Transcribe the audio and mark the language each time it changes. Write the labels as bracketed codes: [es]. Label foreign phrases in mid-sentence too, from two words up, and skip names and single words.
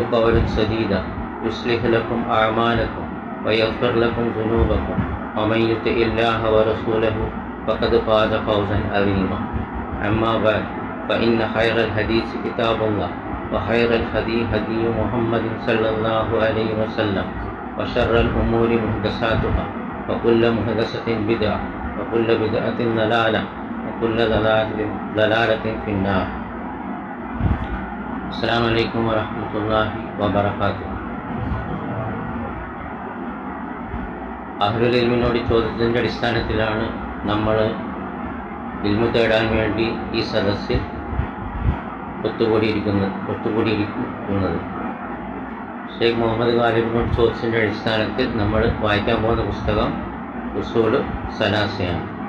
[ar] قولا سديدا يصلح لكم أعمالكم ويغفر لكم ذنوبكم ومن يطع الله ورسوله فقد فاز فوزا عظيما أما بعد فإن خير الحديث كتاب الله وخير الهدي هدي محمد صلى الله عليه وسلم وشر الأمور محدثاتها وكل محدثة بدعة وكل بدعة ضلالة وكل ضلالة في النار. السلام عليكم ورحمة الله وبركاته. أهل العلم [ml] ചോദ്യത്തിൻ്റെ അടിസ്ഥാനത്തിലാണ് നമ്മൾ ഇൽമു തേടാൻ വേണ്ടി ഈ സദസ്സിൽ ഒത്തുകൂടിയിരിക്കുന്നത്. ഷെയ്ഖ് മുഹമ്മദ് ഗാലിബിനോട് ചോദ്യത്തിൻ്റെ അടിസ്ഥാനത്തിൽ നമ്മൾ വായിക്കാൻ പോകുന്ന പുസ്തകം ഉസൂൽ സലാസയാണ്.